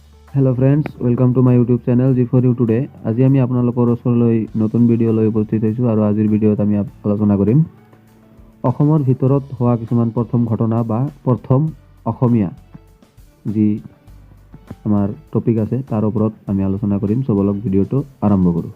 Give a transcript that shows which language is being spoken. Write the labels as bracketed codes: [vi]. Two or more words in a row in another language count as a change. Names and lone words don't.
[en] Hello friends, welcome to my YouTube channel G for You today. [as] আজি আমি আপোনালোকৰ ওচৰলৈ নতুন ভিডিঅ' লৈ উপস্থিত হৈছোঁ আৰু আজিৰ ভিডিঅ'ত আমি আলোচনা কৰিম অসমৰ ভিতৰত হোৱা কিছুমান প্ৰথম ঘটনা বা প্ৰথম অসমীয়া যি আমাৰ টপিক আছে তাৰ ওপৰত আমি আলোচনা কৰিম। সবলক ভিডিঅ'টো আৰম্ভ কৰোঁ।